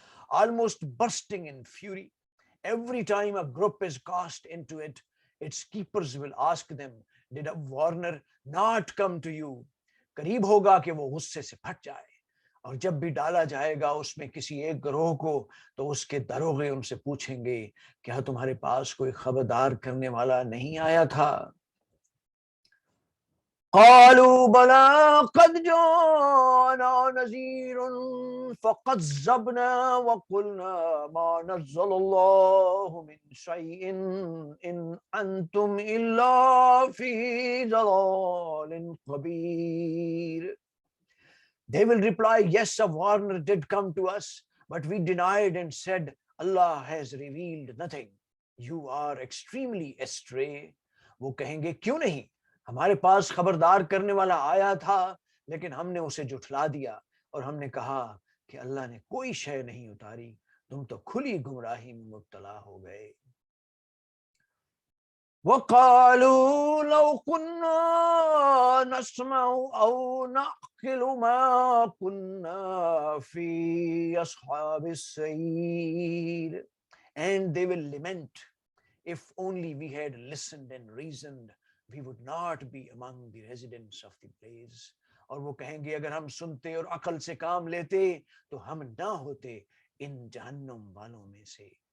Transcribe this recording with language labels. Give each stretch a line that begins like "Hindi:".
English: Almost bursting in fury, every time a group is cast into it, its keepers will ask them, did a warner not come to you?
Urdu: قریب ہوگا کہ وہ غصے سے پھٹ جائے. اور جب بھی ڈالا جائے گا اس میں کسی ایک گروہ کو تو اس کے دروغے ان سے پوچھیں گے کیا تمہارے پاس کوئی خبردار کرنے والا نہیں آیا تھا؟
Arabic: قالوا بلى قد جاءنا نذير فكذبنا وقلنا ما نزل الله من شيء إن أنتم إلا في ضلال كبير.
English: They will reply, yes, a warner did come to us, but we denied and said, Allah has revealed nothing. You are extremely astray.
Urdu: وہ کہیں گے کیوں نہیں، ہمارے پاس خبردار کرنے والا آیا تھا لیکن ہم نے اسے جھٹلا دیا اور ہم نے کہا کہ اللہ نے کوئی شے نہیں اتاری، تم تو کھلی گمراہی میں مبتلا ہو گئے.
Arabic: وقالوا لو كنا نسمع أو نعقل ما كنا في أصحاب السعير.
English: And they will lament, if only we had listened and reasoned, we would not be among the residents of the place.
Urdu: اور وہ کہیں گے اگر ہم سنتے اور عقل سے کام لیتے تو ہم نہ ہوتے ان جہنم والوں میں سے.